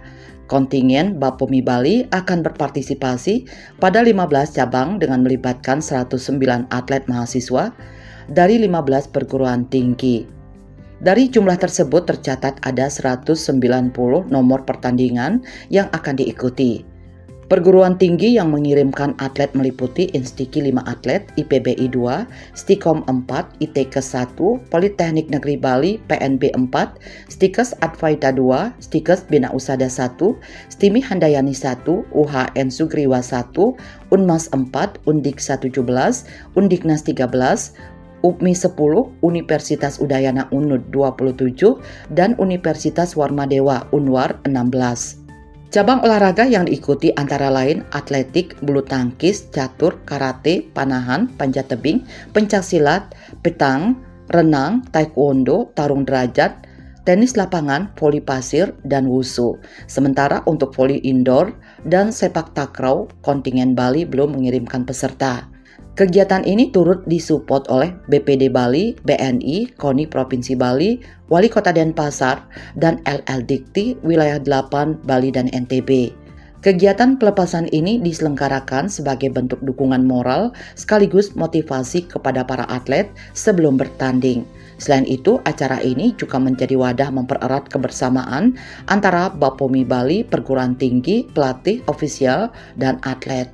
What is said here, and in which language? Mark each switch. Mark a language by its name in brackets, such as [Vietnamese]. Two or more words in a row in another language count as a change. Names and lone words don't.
[Indonesian] Kontingen BAPOMI Bali akan berpartisipasi pada 15 cabang dengan melibatkan 109 atlet mahasiswa dari 15 perguruan tinggi. Dari jumlah tersebut tercatat ada 190 nomor pertandingan yang akan diikuti. Perguruan tinggi yang mengirimkan atlet meliputi Instiki 5 atlet, IPBI 2, Stikom 4, ITK 1, Politeknik Negeri Bali PNB 4, Stikes Advaita 2, Stikes Bina Usada 1, Stimi Handayani 1, UHN Sugriwa 1, Unmas 4, Undik 17, Undiknas 13, UPMI 10, Universitas Udayana Unud 27, dan Universitas Warmadewa Unwar 16. Cabang olahraga yang diikuti antara lain atletik, bulu tangkis, catur, karate, panahan, panjat tebing, pencaksilat, petang, renang, taekwondo, tarung derajat, tenis lapangan, voli pasir, dan wushu. Sementara untuk voli indoor dan sepak takraw, kontingen Bali belum mengirimkan peserta. Kegiatan ini turut disupport oleh BPD Bali, BNI, KONI Provinsi Bali, Wali Kota Denpasar, dan LL Dikti Wilayah 8 Bali dan NTB. Kegiatan pelepasan ini diselenggarakan sebagai bentuk dukungan moral sekaligus motivasi kepada para atlet sebelum bertanding. Selain itu, acara ini juga menjadi wadah mempererat kebersamaan antara BAPOMI Bali, perguruan tinggi, pelatih, ofisial, dan atlet.